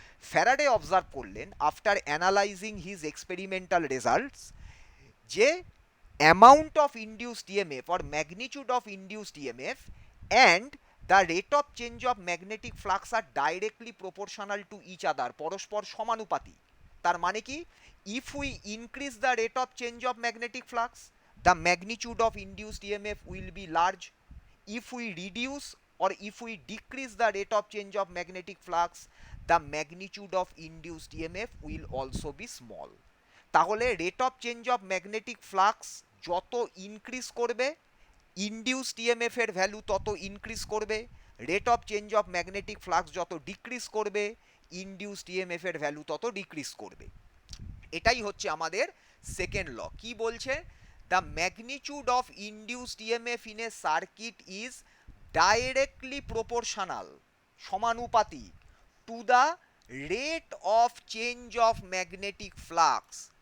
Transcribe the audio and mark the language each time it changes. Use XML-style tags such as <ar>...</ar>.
<en>Faraday observe করলেন after analysing his experimental results যে amount of induced EMF or magnitude of induced EMF and the rate of change of magnetic flux are directly proportional to each other,</en> <bn>পরস্পর সমানুপাতিক। তার মানে কি?</bn> <en>If we increase the rate of change of magnetic flux, the magnitude of induced EMF will be large. If we reduce or if we decrease the rate of change of magnetic flux, the magnitude of induced EMF will also be small.</en> <bn>তাহলে rate of change of magnetic flux যত increase করবে, induced EMF এর value তত increase করবে, rate of change of magnetic flux যত decrease করবে, induced EMF এর value তত ডিক্রিজ করবে। এটাই হচ্ছে আমাদের সেকেন্ড ল। কি বলছে?</bn> <en>The magnitude of induced EMF in a circuit is directly proportional, সমানুপাতিক, to the rate of change of magnetic flux.</en>